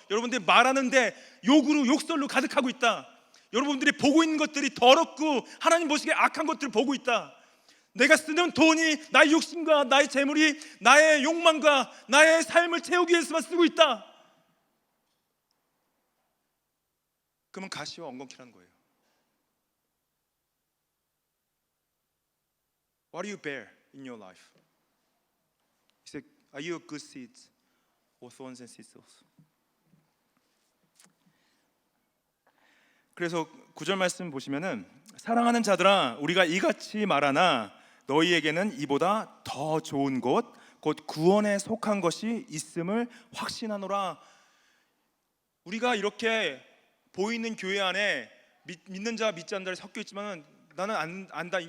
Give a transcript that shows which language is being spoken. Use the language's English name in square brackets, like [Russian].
[Korean] 여러분들이 말하는데 욕으로, 욕설로 가득하고 있다. 여러분들이 보고 있는 것들이 더럽고 하나님 보시기에 악한 것들을 보고 있다. 내가 쓰는 돈이 나의 욕심과 나의 재물이 나의 욕망과 나의 삶을 채우기 위해서만 쓰고 있다. 그러면 가시와 엉겅퀴라는 거예요. [English] What do you bear in your life? He said, are you a good seed or thorns and thistles? [Korean] 그래서 9절 말씀 보시면은, 사랑하는 자들아, 우리가 이같이 말하나 너희에게는 이보다 더 좋은 곳, 곧 구원에 속한 것이 있음을 확신하노라. 우리가 이렇게 보이는 교회 안에 믿는 자, 믿지 않는 자를 섞여 있지만은 나는 안다.